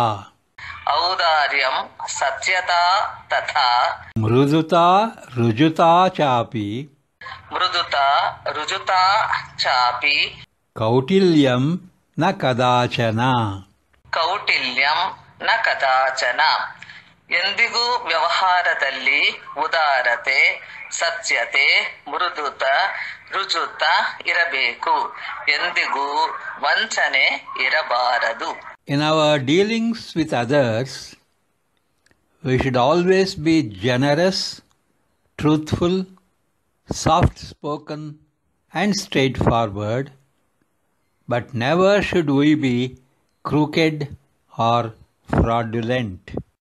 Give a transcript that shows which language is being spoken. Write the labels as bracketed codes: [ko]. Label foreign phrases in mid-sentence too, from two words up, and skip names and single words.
[sa] औदार्यं सत्यता तथा मृदुता ऋजुता चापि मृदुता ऋजुता चापि कौटिल्यं न कदाचन कौटिल्यं न कदाचन. [kn] ಎಂದಿಗೂ ವ್ಯವಹಾರದಲ್ಲಿ ಉದಾರತೆ, ಸತ್ಯತೆ, ಮೃದುತ, ರುಜುತ ಇರಬೇಕು. ಎಂದಿಗೂ ವಂಚನೆ ಇರಬಾರದು. [en] In our dealings with others, we should always be generous, truthful, soft-spoken and straightforward, but never should we be crooked or fraudulent.